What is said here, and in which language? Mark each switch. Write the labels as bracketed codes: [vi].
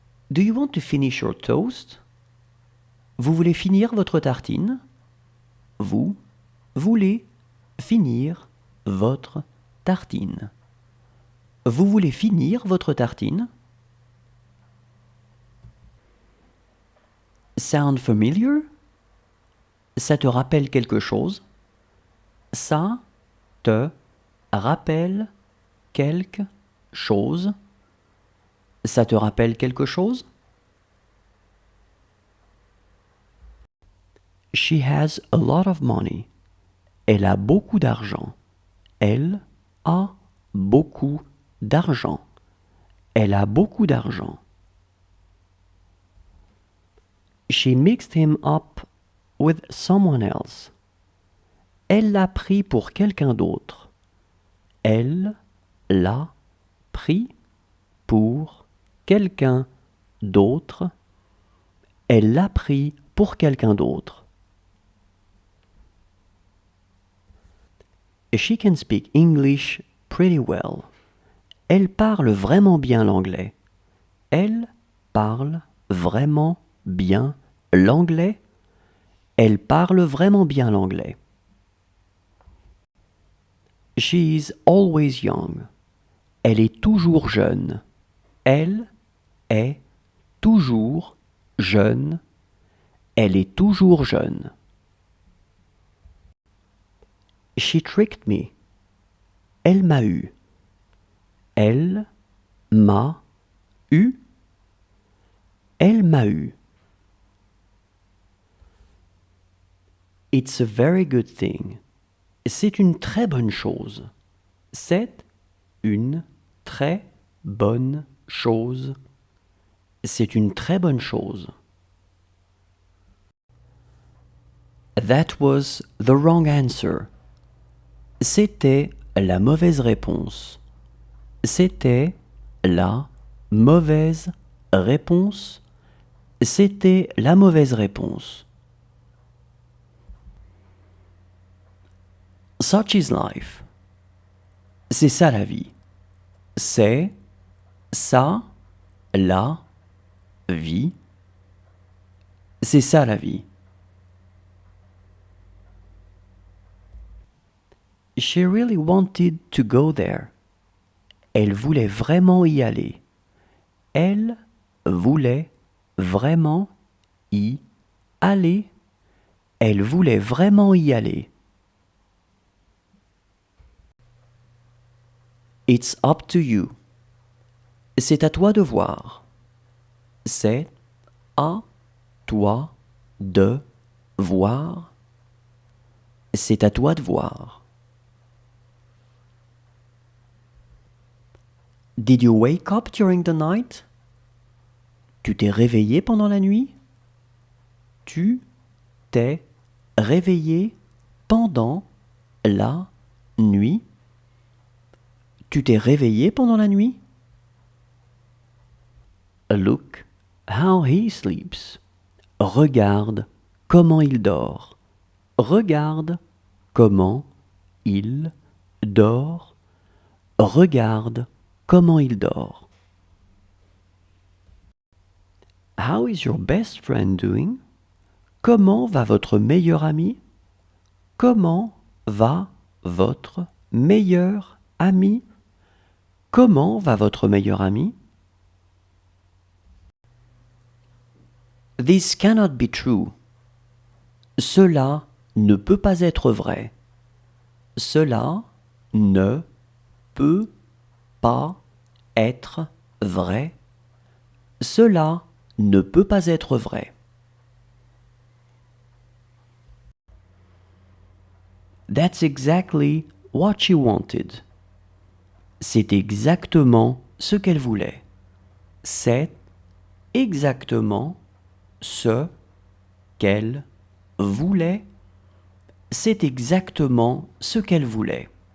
[en] Do you want to finish your toast? [fr] Vous voulez finir votre tartine? Vous voulez finir votre tartine. Vous voulez finir votre tartine? [en] Sound familiar? [fr] Ça te rappelle quelque chose? Ça te rappelle quelque chose? Ça te rappelle quelque chose? [en] She has a lot of money. [fr] Elle a beaucoup d'argent. Elle a beaucoup d'argent. Elle a beaucoup d'argent. [en] She mixed him up with someone else. [fr] Elle l'a pris pour quelqu'un d'autre. Elle l'a pris pour quelqu'un d'autre. Elle l'a pris pour quelqu'un d'autre. [en] She can speak English pretty well. [fr] Elle parle vraiment bien l'anglais. Elle parle vraiment bien l'anglais. Elle parle vraiment bien l'anglais. [en] She's always young. [fr] Elle est toujours jeune. Elle est toujours jeune. Elle est toujours jeune. [en] She tricked me. [fr] Elle m'a eu. Elle m'a eu. Elle m'a eu. [en] It's a very good thing. [fr] C'est une très bonne chose. C'est une très bonne chose. C'est une très bonne chose. [en] That was the wrong answer. [fr] C'était la mauvaise réponse. C'était la mauvaise réponse. C'était la mauvaise réponse. [en] Such is life. [fr] C'est ça la vie. C'est ça la vie. C'est ça la vie. [en] She really wanted to go there. [fr] Elle voulait vraiment y aller. Elle voulait vraiment y aller. Elle voulait vraiment y aller. [en] It's up to you. [fr] C'est à toi de voir. C'est à toi de voir. C'est à toi de voir. [en] Did you wake up during the night? [fr] Tu t'es réveillé pendant la nuit? Tu t'es réveillé pendant la nuit? Tu t'es réveillé pendant la nuit? [en] Look how he sleeps. [fr] Regarde comment il dort. Regarde comment il dort. Regarde comment il dort. [en] How is your best friend doing? [fr] Comment va votre meilleur ami? Comment va votre meilleur ami? Comment va votre meilleur ami? [en] This cannot be true. [fr] Cela ne peut pas être vrai. Cela ne peut pas être vrai. Cela ne peut pas être vrai. [en] That's exactly what she wanted. [fr] C'est exactement ce qu'elle voulait. C'est exactement ce qu'elle voulait. C'est exactement ce qu'elle voulait.